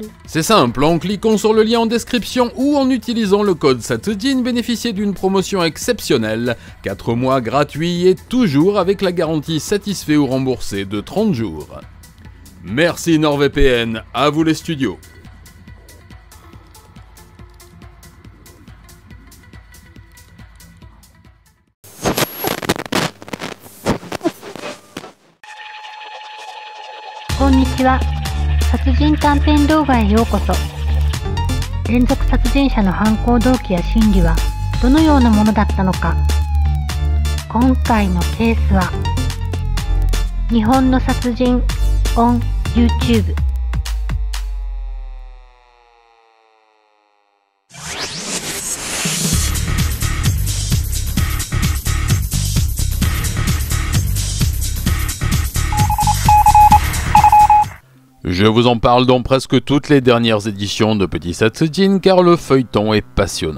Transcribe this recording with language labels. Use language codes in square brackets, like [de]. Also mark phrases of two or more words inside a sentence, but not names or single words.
[fr] C'est simple, en cliquant sur le lien en description ou en utilisant le code SATSUJIN, bénéficiez d'une promotion exceptionnelle. 4 mois gratuits et toujours avec la garantie satisfait ou remboursé de 30 jours. Merci NordVPN, à vous les studios. [ja] Konnichiwa. 殺人短編動画へようこそ。連続殺人者の犯行動機や心理はどのようなものだったのか。今回のケースは日本の殺人 [en] on YouTube。 [fr] Je vous en parle dans presque toutes les dernières éditions de Petit Satsujin car le feuilleton est passionnant.